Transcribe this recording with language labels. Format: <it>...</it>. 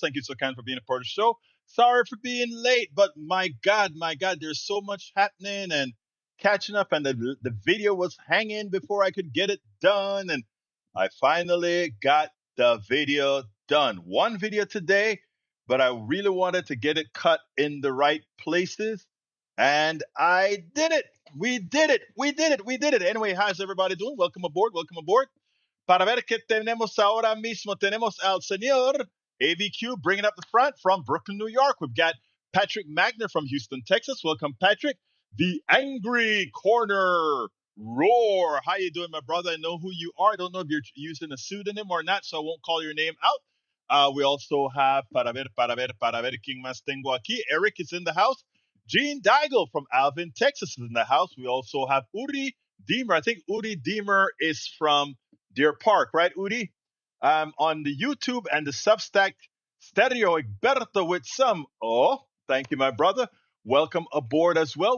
<en>Thank you so kind for being a part of the show. Sorry for being late, but my God, there's so much happening and catching up, and the video was hanging before I could get it done, and I finally got the video done. One video today, but I really wanted to get it cut in the right places, and I did it. We did it. Anyway, how's everybody doing? Welcome aboard.</en> <es>Para ver qué tenemos ahora mismo, tenemos al señor AVQ</es> <en>bringing up the front</en> <es>from Brooklyn, New York.</es> <en>We've got Patrick Magner from Houston, Texas. Welcome, Patrick. The Angry Corner Roar. How you doing, my brother? I know who you are. I don't know if you're using a pseudonym or not, so I won't call your name out. We also have</en> <es>para ver, ¿quién más tengo aquí?</es> <en>Eric is in the house. Gene Daigle from Alvin, Texas is in the house. We also have Uri Deemer. I think Uri Deemer is from Deer Park, right, Udi? On the YouTube and the Substack stereo, Egberto with some. Oh, thank you, my brother. Welcome aboard as well.</en>